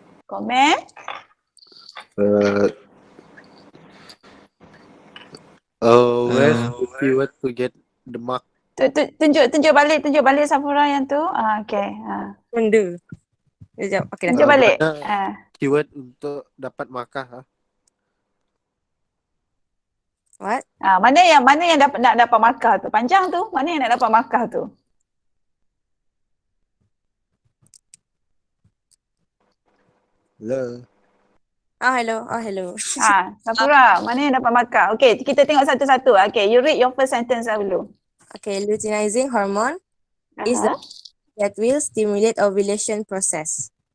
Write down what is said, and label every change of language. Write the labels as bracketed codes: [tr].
[en] Comment. Where's the keyword to get the mark? [ms] Tunjuk balik Safura yang tu. [en] Okay. [ms] Mundur. Sekejap. Okay, Tunjuk balik. Keyword untuk dapat markah. [en] What? [ms] Mana yang nak dapat markah tu? Panjang tu. Mana yang nak dapat markah tu? [en] Hello. Hello. [ms] Safura, mana yang dapat markah? Okay, kita tengok satu-satu. [en] Okay, you read your first sentence [ms] dulu. [en] Okay, luteinizing hormone is the that will stimulate ovulation process.